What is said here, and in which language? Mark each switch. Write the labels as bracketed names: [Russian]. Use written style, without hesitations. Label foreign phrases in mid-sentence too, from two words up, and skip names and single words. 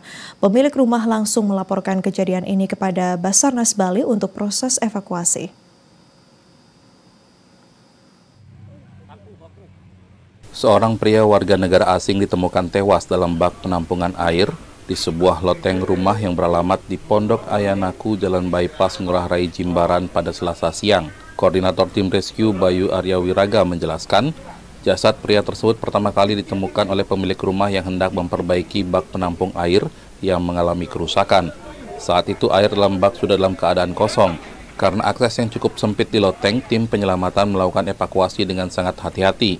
[Indonesian] Pemilik rumah langsung melaporkan kejadian ini kepada Basarnas Bali untuk proses evakuasi. Seorang pria warga negara asing ditemukan tewas dalam bak penampungan air di sebuah loteng rumah yang beralamat di Pondok Ayanaku, Jalan Bypass Ngurah Rai Jimbaran pada Selasa siang. Koordinator Tim Rescue Bayu Arya Wiraga menjelaskan, jasad pria tersebut pertama kali ditemukan oleh pemilik rumah yang hendak memperbaiki bak penampung air yang mengalami kerusakan. Saat itu air dalam bak sudah dalam keadaan kosong. Karena akses yang cukup sempit di loteng, tim penyelamatan melakukan evakuasi dengan sangat hati-hati.